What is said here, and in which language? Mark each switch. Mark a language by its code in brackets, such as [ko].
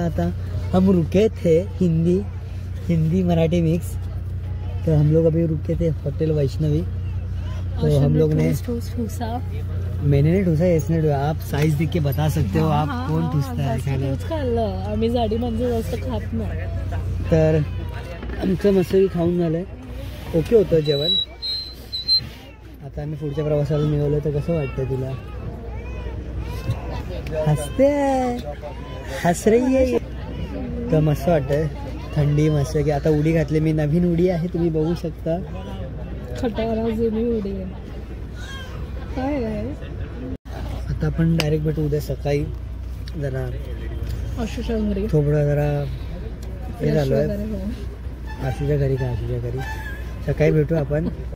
[mr] आता [hi] हम रुके थे हिंदी मराठी मिक्स। तो हम लोग अभी रुके थे होटल वैष्णवी। तो हम लोग ने मैंने नहीं ठूसा इसने ठूसा। आप साइज देख के बता सकते हो आप कौन ठूसता है खाना। [mr] खाल्लं आम्ही जाडी म्हणजे जास्त खात नाही। तर आमचं मस्तपैकी खाऊन झालंय। ओके होतं जेवण। आता आम्ही पुढच्या प्रवासाला निघालो। तर कसं वाटतं तुला? हसते [hi] हस रही है। [mr] तर मस्त वाटतंय थंडी मस्त की आता उडी घातली मी। नवीन उडी आहे तुम्ही बघू शकता। खटारा जुनी उडी आहे। काय आहे? आता आपण डायरेक्ट भेटू उद्या सकाळी। जरा आशुच्या घरी थोडं जरा हे झालो आहे आशूच्या घरी का आशूच्या घरी सकाळी भेटू आपण।